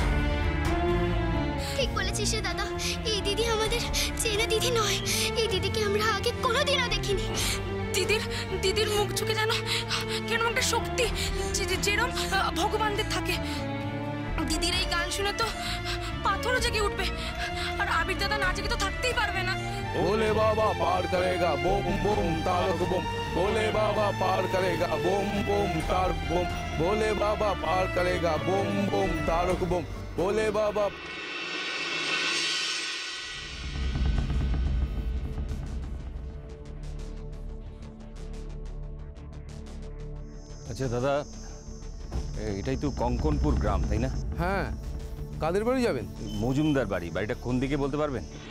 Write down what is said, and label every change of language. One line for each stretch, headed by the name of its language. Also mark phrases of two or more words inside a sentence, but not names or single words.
Bangla: ঠিক বলেছিস রে দাদা। এই দিদি আমাদের চেনা দিদি নয়। এই দিদিকে আমরা আগে কোনোদিনও দেখিনি। দিদির মুখ চোখে যেন কেরম একটা শক্তি, যেরকম ভগবানদের থাকে। দিদির এই গান শুনে তো পাথরও জেগে উঠবে। আর আবির দাদা না জেগে তো থাকতেই পারবে না।
Hindi: भोले बाबा पार करेगा बम बम तारक बम। भोले बाबा पार करेगा बम बम तारक बम। भोले बाबा पार करेगा बम बम तारक बम। भोले बाबा।
Bangla: আচ্ছা দাদা, এটাই তো কঙ্কনপুর গ্রাম, তাই না? হ্যাঁ, কাদের বাড়ি যাবেন? মজুমদার বাড়ি। বাড়িটা কোন দিকে বলতে পারবেন?